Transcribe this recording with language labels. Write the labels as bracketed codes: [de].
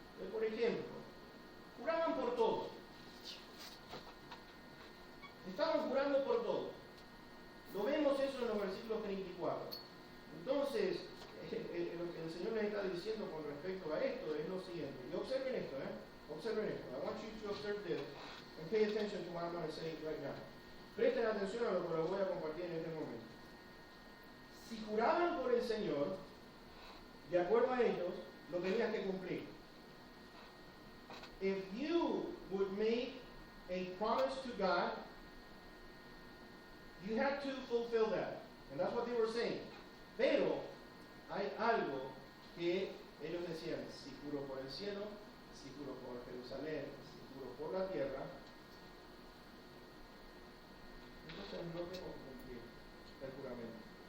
[es] Por ejemplo, juraban por todo. Estaban jurando por todo. Lo vemos eso en los versículos 34. Entonces, lo que el Señor les está diciendo con respecto a esto es lo siguiente. Y observen esto, Observen esto. [en] I want you to observe this and pay attention to what I'm going to say right now. [es] Presten atención a lo que les voy a compartir en este momento. Si juraban por el Señor, de acuerdo a ellos, lo tenías que cumplir. [en] If you would make a promise to God, you had to fulfill that. And that's what they were saying. [es] Pero hay algo que ellos decían, si juro por el cielo, si juro por Jerusalén, si juro por la tierra, entonces no tengo que cumplir el juramento.